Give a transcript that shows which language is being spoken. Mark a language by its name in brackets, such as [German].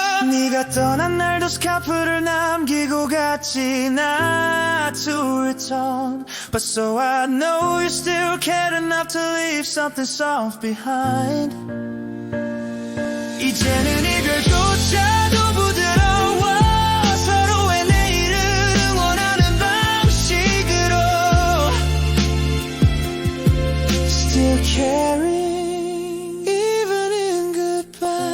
[Korean] 네가 떠난 날도 스카프를 남기고 갔지. [English] Not to return, but so I know you still care enough to leave something soft behind. [Korean] 이제는 이별조차도 부드러워. 서로의 내일을 응원하는 방식으로 [English] Still caring even in goodbye.